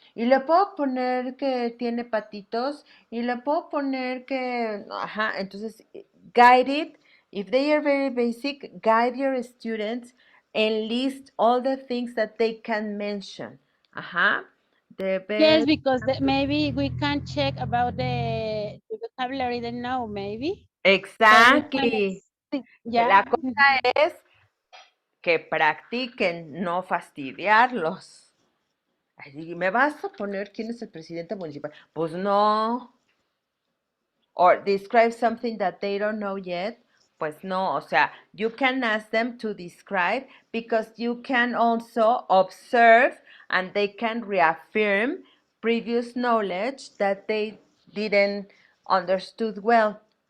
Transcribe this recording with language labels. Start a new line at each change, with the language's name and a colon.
Spanish: Y le puedo poner que tiene patitos, y le puedo poner que, entonces,
English: guide it. If they are very basic, guide your students and list all the things that they can mention. Yes, because maybe we can check about the vocabulary they know, maybe. Exactly. Yeah.
Spanish: La cosa es que practiquen, no fastidiarlos. Ay, ¿me vas a poner quién es el presidente municipal? Pues no.
English: Or describe something that they don't know yet.
Spanish: Pues no, o sea,
English: you can ask them to describe because you can also observe and they can reaffirm previous knowledge that they didn't understood well.